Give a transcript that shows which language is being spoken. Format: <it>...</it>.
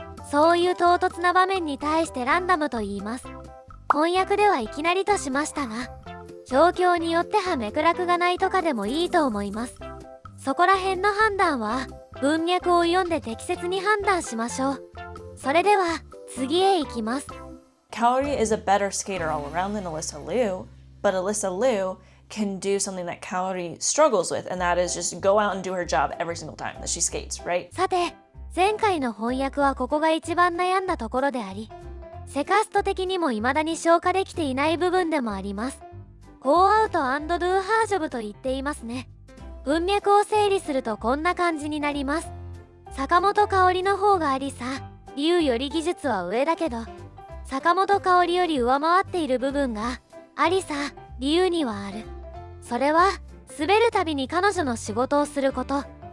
<ja>そういう唐突な場面に対してランダムと言います。翻訳ではいきなりとしましたが、状況によっては脈絡がないとかでもいいと思います。そこら辺の判断は文脈を読んで適切に判断しましょう。それでは次へ行きます。</ja> <en>Kaori is a better skater all around than Alyssa Liu, but Alyssa Liu can do something that Kaori struggles with, and that is just go out and do her job every single time that she skates, right?</en> <ja>さて、前回の翻訳はここが一番悩んだところであり、セカスト的にも未だに消化できていない部分でもあります。</ja> <en>Go out and do her job</en> <ja>と言っていますね。文脈を整理するとこんな感じになります。坂本香織の方がありさ、龍より技術は上だけど、坂本香織より上回っている部分が、ありさ、龍にはある。それは、滑るたびに彼女の仕事をすること。</ja>